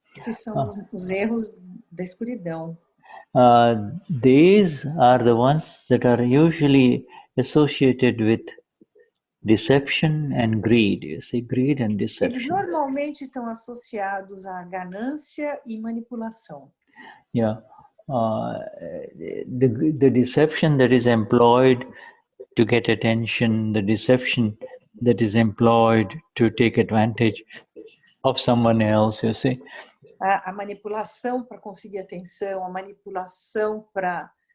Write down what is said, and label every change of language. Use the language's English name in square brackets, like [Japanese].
[Portuguese] Esses são os erros da escuridão. [English] These are the ones that are usually associated with deception and greed. You see, greed and deception. [Portuguese] Eles normalmente estão associados à ganância e manipulação. [English] Yeah, the deception that is employed to get attention, the deception that is employed to take advantage of someone else, you see. [Portuguese] A manipulação para conseguir atenção, a manipulação para